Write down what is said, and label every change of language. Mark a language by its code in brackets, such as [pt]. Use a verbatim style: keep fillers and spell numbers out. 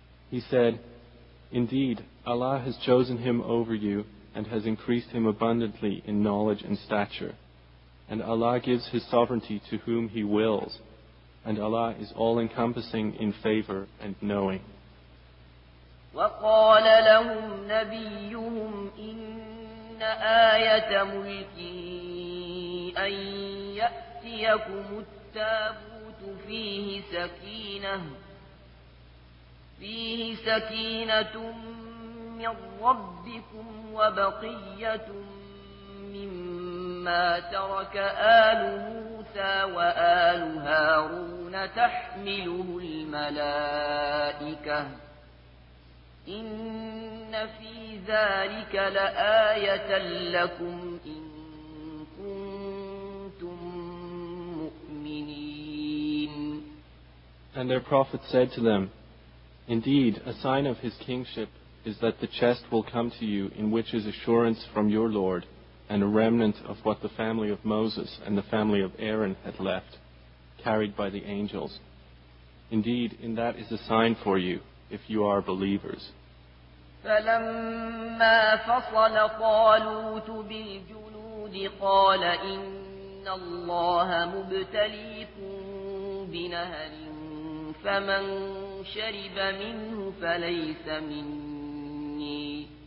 [en] He said, Indeed, Allah has chosen him over you and has increased him abundantly in knowledge and stature. And Allah gives his sovereignty to whom he wills. And Allah is all-encompassing in favor and knowing. [ar] وَقَالَ لَهُمْ نَبِيُّهُمْ إِنَّ آيَةَ مُلْكِهِ أَنْ يَأْتِيَكُمُ التَّابُوتُ فِيهِ سَكِينَةٌ فيه سكينة من ربكم وبقية مما ترك آل موسى وآل هارون تحمله الملائكة إن في ذلك لآية لكم إن كنتم مؤمنين. [en] And their prophet said to them, Indeed, a sign of his kingship is that the chest will come to you in which is assurance from your Lord and a remnant of what the family of Moses and the family of Aaron had left, carried by the angels. Indeed, in that is a sign for you, if you are believers. [ar] فَلَمَّا فَصَلَ طَالُوتُ بِالْجُنُودِ قَالَ إِنَّ اللَّهَ مُبْتَلِيكُم بِنَهَرٍ فَمَنْ شَرِبَ مِنْهُ فَلَيْسَ مِنِّي